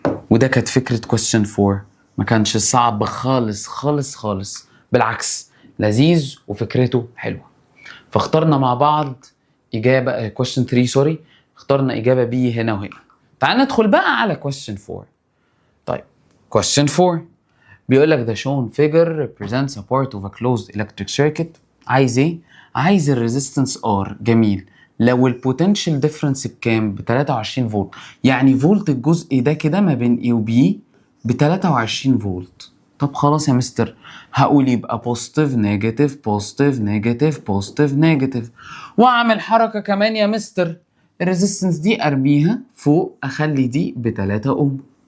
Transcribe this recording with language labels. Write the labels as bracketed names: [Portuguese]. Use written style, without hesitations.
[Arabic] وده كانت فكره question 4، ما كانش صعب خالص خالص خالص، بالعكس لذيذ وفكرته حلوه. فاخترنا مع بعض اجابه question 3 سوري، اخترنا اجابه بي هنا وهنا. تعال ندخل بقى على question 4. [English] طيب question 4 [Arabic] بيقول لك [English] the shown figure represents a part of a closed electric circuit. [Arabic] عايز ايه؟ عايز الريزيستنس R. جميل. لو البوتنشال ديفرنس بكام؟ ب 23 فولت، يعني فولت الجزء ده كده ما بين A و B ب 23 فولت. طب خلاص يا مستر، هقول يبقى بوزيتيف نيجاتيف بوزيتيف نيجاتيف بوزيتيف نيجاتيف، واعمل حركه كمان يا مستر، الريزيستنس دي ارميها فوق اخلي دي ب 3 اوم.